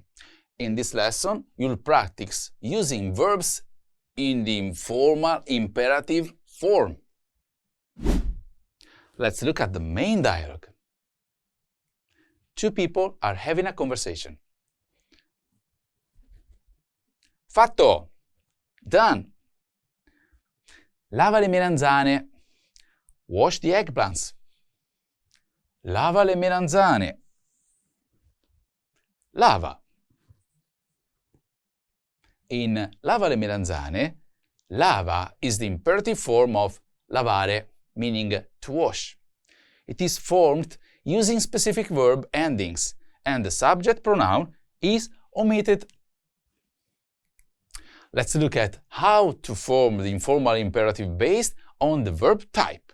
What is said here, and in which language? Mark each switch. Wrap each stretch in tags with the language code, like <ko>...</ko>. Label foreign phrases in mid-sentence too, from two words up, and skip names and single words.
<en>In this lesson, you'll practice using verbs in the informal imperative form. Let's look at the main dialogue. Two people are having a conversation.</en> <it>Fatto!</it> <en>Done!</en> <it>Lava le melanzane.</it> <en>Wash the eggplants.</en> <it>Lava le melanzane.</it> <en>Lava. In</en> <it>lava le melanzane,</it> <en>lava is the imperative form of lavare, meaning to wash. It is formed using specific verb endings, and the subject pronoun is omitted. Let's look at how to form the informal imperative based on the verb type.</en>